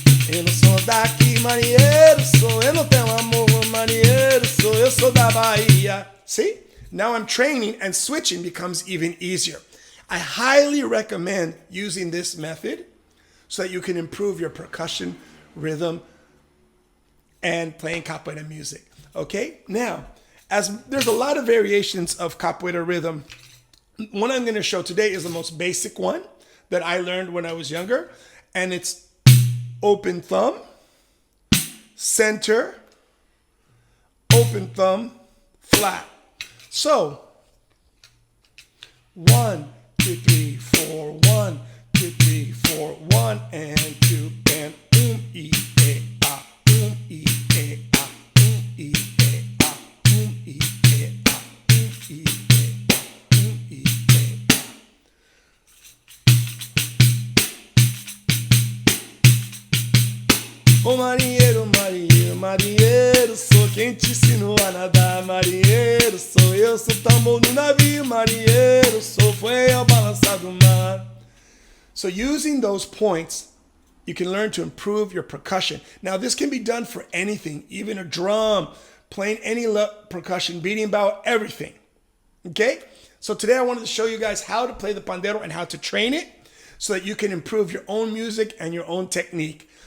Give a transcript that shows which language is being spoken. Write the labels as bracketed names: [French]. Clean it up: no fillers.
[Portuguese] Eu não sou daqui, marinheiro sou, eu não tenho amor, marinheiro sou, eu sou da Bahia. [English] See? Now I'm training and switching becomes even easier. I highly recommend using this method so that you can improve your percussion, rhythm, and playing capoeira music. Okay? Now, as there's a lot of variations of capoeira rhythm, one I'm going to show today is the most basic one that I learned when I was younger, and it's open thumb, center, open thumb, flat. So, 1, 2, 3, 4, 1, 2, 3, 4, 1 and 2 and e a, e a, e a, e a, [Portuguese] Ô marinheiro, marinheiro, marinheiro, sou quem te ensinou a nadar, marinheiro, sou eu, sou tambor no navio, marinheiro, sou foi ao balançar do mar. [English] So using those points, you can learn to improve your percussion. Now this can be done for anything, even a drum, playing any percussion, beating bow, everything. Okay? So today I wanted to show you guys how to play the pandeiro and how to train it so that you can improve your own music and your own technique.